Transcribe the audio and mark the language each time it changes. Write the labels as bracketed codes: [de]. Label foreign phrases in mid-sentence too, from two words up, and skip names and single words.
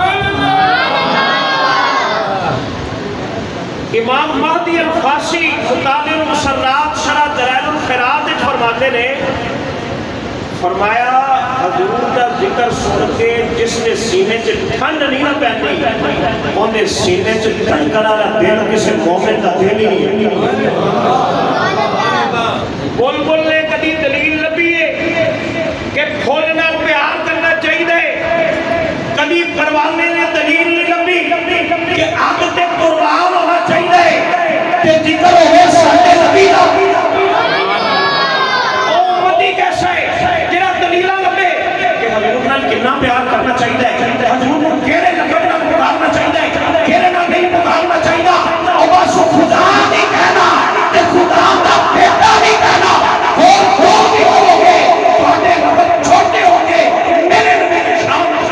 [pa] امام مہدی الفاسی مطالع المسرات شرح دلائل الخیرات وچ فرماتے نے فرمایا حضور کا ذکر سن کے جس نے سینے چ ٹھنڈ نہیں نہ پہنی اونے سینے چ ٹھنڈن والا دل کسی مومن کا دل ہی نہیں بلبل نے کدی دلیل لبھی ہے کہ پھول نال پیار کرنا چاہیے کدی پروانے نے دلیل نہیں لبھی کہ اگ تے قربان ہونا چاہیے تے ذکر ہوے ساڈے نبی دا او امتی کیسا ہے جڑا دلیلاں لبے کہ حضور نال کتنا پیار کرنا چاہیے حضور کو کیڑے لقب نال پکارنا چاہیے کیڑے نال نہیں پکارنا چاہیے او بس خدا نہیں کہنا تے خدا دا بیٹا نہیں کہنا اور جو بھی ہوگے تواڈے لفظ چھوٹے ہوں گے میرے نبی کی شان